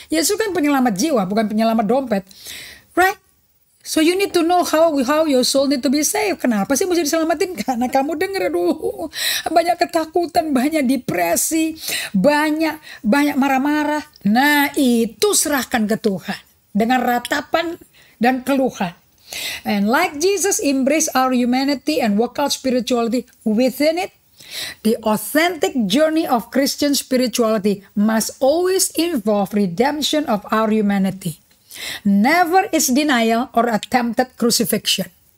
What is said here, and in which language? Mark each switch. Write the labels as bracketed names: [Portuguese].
[Indonesian] Yesus kan penyelamat jiwa, bukan penyelamat dompet. [English] Right? So you need to know how your soul need to be saved. [Indonesian] Kenapa sih mesti diselamatin? Karena kamu denger, aduh, banyak ketakutan, banyak depresi, banyak marah-marah. Nah, itu serahkan ke Tuhan dengan ratapan dan keluhan. [English] And like Jesus embrace our humanity and work out spirituality within it, the authentic journey of Christian spirituality must always involve redemption of our humanity. Never is denial or attempted crucifixion.